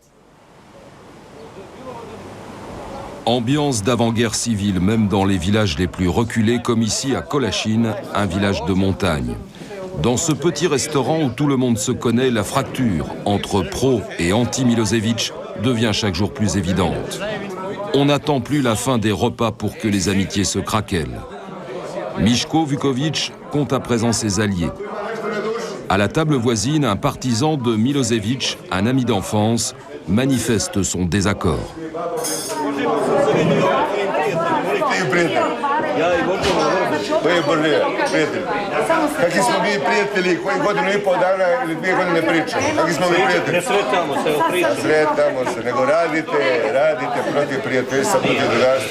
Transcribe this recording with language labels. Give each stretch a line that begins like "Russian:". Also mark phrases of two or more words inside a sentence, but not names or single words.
French: Ambiance d'avant-guerre civile, même dans les villages les plus reculés, comme ici à Kolašin, un village de montagne. Dans ce petit restaurant où tout le monde se connaît, la fracture entre pro et anti-Milošević devient chaque jour plus évidente. On n'attend plus la fin des repas pour que les amitiés se craquellent. Miško Vuković compte à présent ses alliés. À la table voisine, un partisan de Milošević, un ami d'enfance, manifeste son désaccord.
Serbian: Kakvi smo mi prijatelji, koji godinu i pol dana ili 2 godine pričamo? Kakvi smo mi prijatelji? Ne sretamo se, pričamo. Sretamo se, nego radite protiv prijateljstva, protiv drugarstva.